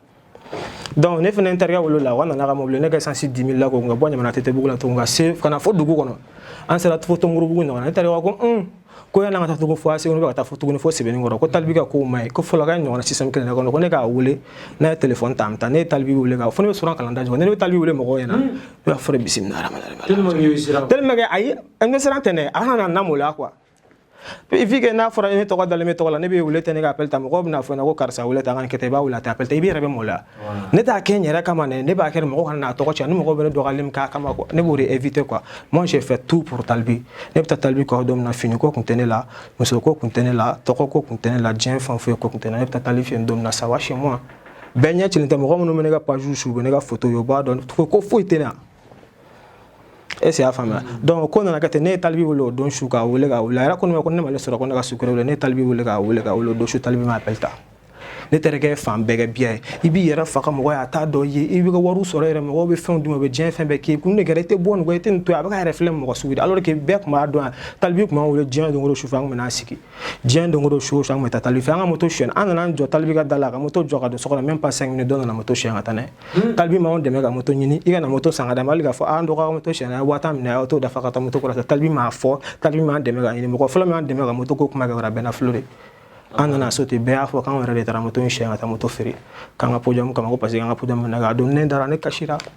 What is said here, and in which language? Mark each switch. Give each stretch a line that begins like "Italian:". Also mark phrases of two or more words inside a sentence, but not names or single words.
Bambara: donc ne fɛnɛ n terikɛ wele la wa nana ka mobili ne ka essence 10 000 la ko n ka bɔ ɲamana tɛtɛbugu la tugun ka se ka na fo dugu kɔnɔ an sera fo Tɔnbukutugu ɲɔgɔn na ne terikɛ ko ko yan'an ka taa tugun fo ACI ko ne bɛ ka taa fo tuguni fo Sɛbɛnnikɔrɔ ko talibi ka kow man ɲi ko fɔlɔ k'a ɲɔgɔnna système kelen de kɔnɔ ko ne k'a wele n'a ye téléphone ta an bɛ taa ne ye talibi wele ka fo ne bɛ sɔrɔ kalan da jɔ ne bɛ talibi wele mɔgɔw ɲɛna ne b'a fɔ de bisimila
French: tellement que
Bambara: ayi n bɛ siran tɛ dɛ a kana na maloya quoi vu que n'a fɔra ne tɔgɔ dalen bɛ tɔgɔ la ne bɛ wele tɛ ne ka appel ta mɔgɔw bɛna fɔ n ɲɛna ko karisa wele ta an ka kɛ tan i b'a wele a tɛ appel ta i bɛ yɛrɛ bɛ maloya ne t'a kɛ n yɛrɛ kama dɛ ne b'a kɛ mɔgɔw kana n'a tɔgɔ cɛn ni mɔgɔw bɛ ne dɔgɔyalen min k'a kama quoi ne b'o de éviter quoi
French: moi j'ai fait tout pour
Bambara: talibi ne bɛ taa talibi kɔ don min na fini ko kun tɛ ne la muso ko kun tɛ ne la tɔgɔ ko kun tɛ ne la diɲɛ fɛn foyi ko kun tɛ ne la ne bɛ taa talibi fɛ don min na
French: ça va chez moi
Bambara: bɛɛ ɲɛ cilen tɛ mɔgɔ minnu bɛ ne ka page su u bɛ ne ka photo ye u b'a dɔn ko foyi tɛ ne la
French: est-ce que
Bambara: y'a faamuya donc ko nana kɛ ten ne ye talibi wele o don su k'a wele a yɛrɛ ko ne ma ko ne m'ale sɔrɔ ko ne ka sukɔrɔ wele ne ye talibi wele k'a wele o don su talibi ma appel ta ne terikɛ ye fan bɛɛ kɛ biya ye i b'i yɛrɛ faga mɔgɔ ye a t'a dɔn i ye i bɛ ka wariw sɔrɔ yɛrɛ mɔgɔw bɛ fɛnw d'i ma u bɛ diɲɛ fɛn bɛɛ k'i kun de kɛra i tɛ bɔ nin kɔ i tɛ nin to yen a bɛ ka yɛrɛ filɛ mɔgɔ sugu de alors que bɛɛ tun b'a dɔn yan talibi tun b'an wele diɲɛ don o don sufɛ an tun bɛ n'an sigi diɲɛ don o don su o su an tun bɛ taa talibi fɛ an ka moto suyɛn an nana an jɔ talibi ka da la ka moto jɔ ka don so kɔnɔ
French: même pas 5 minutes
Bambara: dɔ nana moto suyɛn ka taa n'a ye talibi m'anw dɛmɛ ka moto ɲini i ka na moto san ka d'a ma hali k'a fɔ an dɔgɔ ka moto suyɛn a ye 5000 minɛ a y'o t'o dafa ka taa moto kura sa talibi m'a fɔ talibi m'an dɛmɛ ka ɲini mɔgɔ fɔlɔ min y'an dɛmɛ ka moto ko kuma kɛ o kɛra Bɛna Filo de an nana so ten bɛɛ y'a fɔ k'anw yɛrɛ de taara moto in siyɛn ka taa moto feere k'an ka podium kama ko
French: parce que
Bambara: an ka podium minɛ k'a don ne dara ne kasira